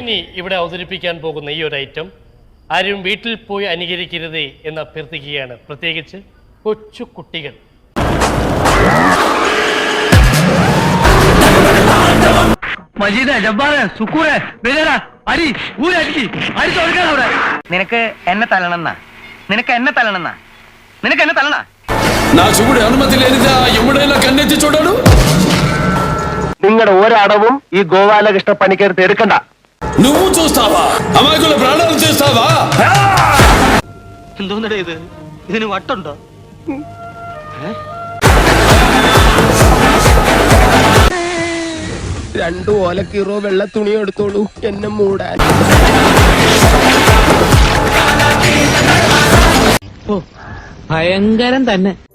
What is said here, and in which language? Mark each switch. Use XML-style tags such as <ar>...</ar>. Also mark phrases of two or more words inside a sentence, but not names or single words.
<ml>ഇനി ഇവിടെ അവതരിപ്പിക്കാൻ പോകുന്ന ഈ ഒരു ഐറ്റം ആരും വീട്ടിൽ പോയി അനുകരിക്കരുതേ എന്ന് അഭ്യർത്ഥിക്കുകയാണ്, പ്രത്യേകിച്ച് കൊച്ചു കുട്ടികൾ. നിനക്ക് എന്നെ തലണെന്നാ? നിനക്ക് എന്നെ തലണെന്നാ? നിനക്ക് എന്നെ തലനാ?</ml> <te>నా చూపుడు అనుమతి లేనిదా ఎముడైనా కన్నెత్తి చూడడు.</te> <ml>നിങ്ങളുടെ ഒരടവും ഈ ഗോപാലകൃഷ്ണ പണിക്കരുത്ത് എടുക്കണ്ട.</ml> <te>నువ్వు చూస్తావా? అమాయకుల ప్రాణాలు చేస్తావా?</te> <ml>എന്തോന്നടേ ഇത്? ഇതിന് വട്ടുണ്ടോ? രണ്ടു ഓലക്കീറോ വെള്ള തുണി എടുത്തോളൂ എന്നെ മൂടാൻ. ഭയങ്കരം തന്നെ.</ml>